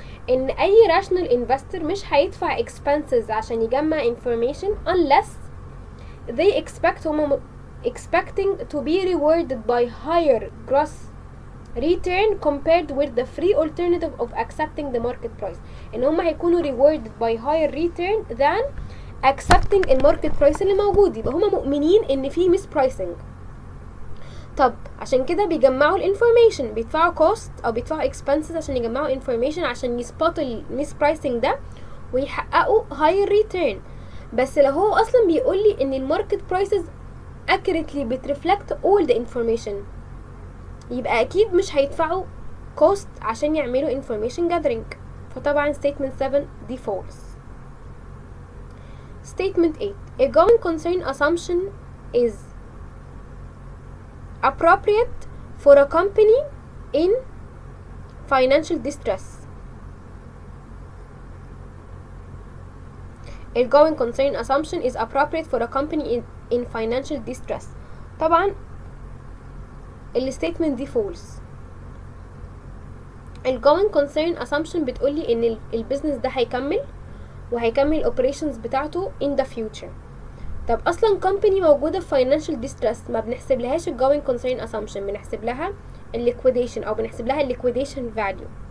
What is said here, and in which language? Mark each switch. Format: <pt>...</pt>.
<ar>ان اي</ar> <en>rational investor</en> <ar>مش هيدفع expenses عشان يجمع information</ar> <en>unless they expecting to be rewarded by higher gross return compared with the free alternative of accepting the market price.</en> <ar>ان هم هيكونوا</ar> <en>rewarded by higher return than accepting</en> <ar>الماركت برايس اللي موجود. يبقى هم مؤمنين ان في mispricing. طب عشان كده بيجمعوا الانفورميشن، بيدفعوا كوست او بيدفعوا expenses عشان يجمعوا انفورميشن عشان يسبوت الميس برايسنج ده ويحققوا</ar> <en>higher return.</en> <ar>بس لو هو اصلا بيقول لي ان الماركت برايسز accurately بترفلكت</ar> <en>all the information،</en> <ar>يبقى اكيد مش هيدفعوا كوست عشان يعملوا information gathering. فطبعا</ar> <en>statement 7</en> <ar>دي</ar> <en>false. statement 8: a going concern assumption is appropriate for a company in financial distress. A going concern assumption is appropriate for a company in financial distress.</en> <ar>طبعا الستيتمنت دي false. ال going concern assumption بتقولي ان البيزنس ده هيكمل وهيكمل operations بتاعته</ar> <en>in the future.</en> <ar>طب اصلا company موجوده في</ar> <en>financial distress</en> <ar>ما بنحسب لهاش ال going concern assumption، بنحسب لها ال liquidation او بنحسب لها ال</ar> <en>liquidation value.</en>